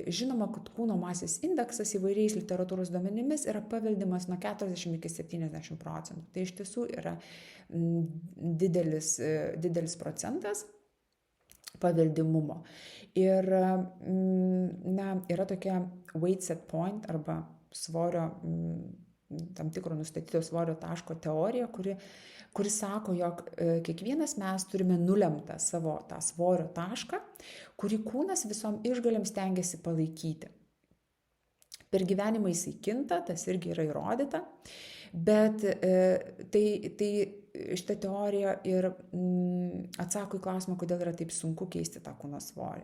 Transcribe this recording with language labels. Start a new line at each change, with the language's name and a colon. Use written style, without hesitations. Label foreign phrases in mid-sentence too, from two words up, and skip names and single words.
Lithuanian: Žinoma, kad kūno masės indeksas įvairiais literatūros duomenimis yra paveldimas nuo 40 iki 70%. Tai iš tiesų yra didelis procentas paveldimumo. Ir yra tokia
English: weight set point
Lithuanian: arba svorio, tam tikro nustatyto svorio taško teorija, kuri sako, jog kiekvienas mes turime nulemtą savo tą svorio tašką, kurį kūnas visom išgalėm stengiasi palaikyti. Per gyvenimą jisai kinta, tas irgi yra įrodyta, bet tai šitą teoriją ir atsako į klausimą, kodėl yra taip sunku keisti tą kūno svorį.